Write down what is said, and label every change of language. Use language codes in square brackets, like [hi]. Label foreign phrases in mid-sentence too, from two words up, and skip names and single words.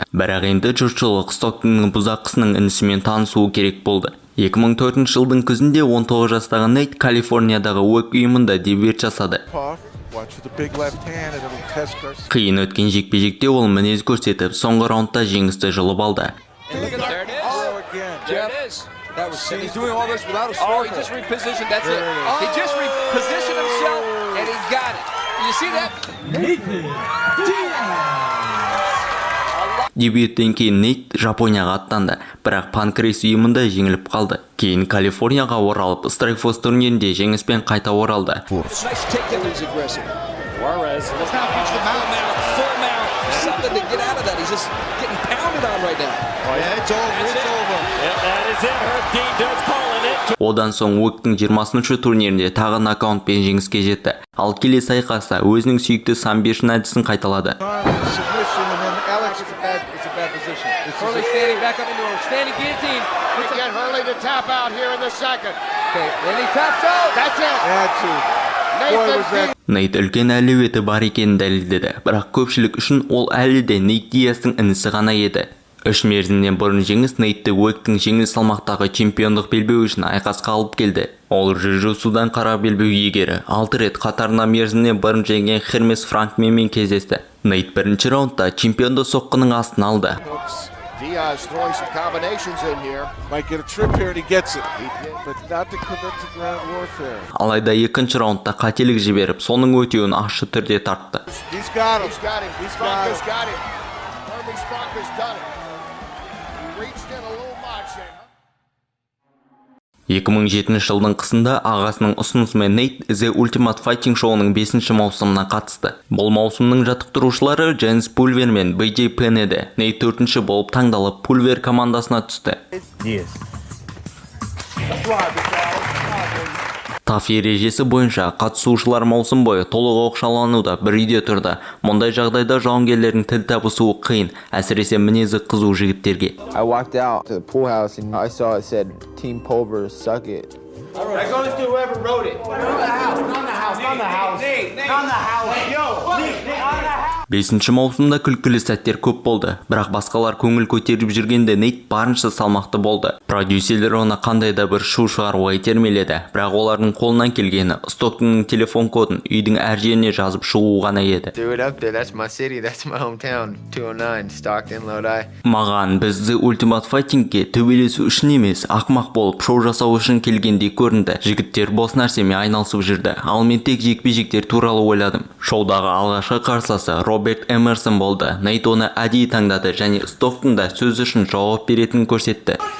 [kk] Бірақ енді жұртшылық Стоктонның бұзақысының інісімен танысуы керек болды. 2004 жылдың күзінде 19 жастағы Нейт Калифорниядағы УЭК ұйымында дебют жасады. Қиын өткен жекпе-жекте ол мінез көрсетіп, соңғы раундта жеңісті жұлып алды. [en] He's doing all this without a struggle. Oh, he just repositioned. That's it. He just repositioned himself, and he got it. You see that? [kk] Дебюттен кейін Нейт Жапонияға аттанды, бірақ панкрейс ұйымында жеңіліп қалды. Кейін Калифорнияға оралып, Strikeforce турнирінде жеңіспен қайта оралды. [en] Something to get out of that. He's just getting pounded on right now. Oh, yeah, it's over. It's over. Yeah, that is it. Herb Dean does calling it. [kk] Одан соң УЭК-тің 20-шы турнирінде тағы нокаутпен жеңіске жетті. Ал келесі айқаста өзінің сүйікті самбешін әдісін қайталады. [en] Hurley standing back up into a standing guillotine. We get Hurley to tap out here in the second. Okay, then he taps out. That's it. That's it. [kk] Нейт үлкен әлеуеті бар екенін дәлелдеді, бірақ көпшілік үшін ол әлі де Нейт Диастың інісі ғана еді. 3 мерзімнен бұрын жеңіс Нейтті УЭК-тің жеңіл салмақтағы чемпиондық белбеуі үшін айқасқа алып келді. Ол жүзу-судан қара белбеу иегері 6 рет қатарына мерзімнен бұрын жеңген Хермес Франкменмен кездесті. Нейт бірінші раундта чемпионды соққының астына алды. [en] Diaz throwing some combinations in here. Might get a trip here and he gets it. But not to commit to ground warfare. [kk] Алайда екінші раундта қателік жіберіп, соның өтеуін ашық түрде тартты. [en] He's got him. He's got him. He's got him. Herman Sparker's done it. He reached in a little much. [kk] 2007 жылдың қысында ағасының ұсынысымен Нейт The Ultimate Fighting Show'ның 5-ші маусымына қатысты. Бұл маусымның жаттықтырушылары Джеймс Пульвер мен BJ Penn еді. Нейт 4-ші болып таңдалып, Пульвер командасына түсті. Таф ережесі бойынша қатысушылар маусым бойы толық оқшаулануда бір үйде тұрды. Мұндай жағдайда жауынгерлердің тіл табысуы қиын, әсіресе мінезі қызу жігіттерге. [en] I walked out to the pool house and I saw it said Team Pulver suck it. That goes to whoever wrote it. Not the house. Not the house. Not the house. Not the house. Yo, on the house. [kk] 5-ші маусымда күлкілі сәттер көп болды, бірақ басқалар көңіл көтеріп жүргенде Нейт барынша салмақты болды. Продюсерлер оны қандай да бір шу шығаруға итермеледі, бірақ олардың қолынан келгені Стоктонның телефон кодын үйдің әр жеріне жазып шығу ғана еді. [en] Threw it up there. That's my city. That's my hometown. 209 Stockton, Lodi. [kk] Маған біз The Ultimate Fighting-ге төбелесу үшін емес, ақмақ болып шоу жасау үшін келгендей көрінді. Жігіттер бос нәрсемен айналысып жүрді, ал мен тек жекпе-жектер туралы ойладым. Шоудағы алғашқы қарсыласы Роберт Эмерсон болды. Нейт оны әдейі таңдады және Стоктонда сөз үшін жауап беретінін көрсетті.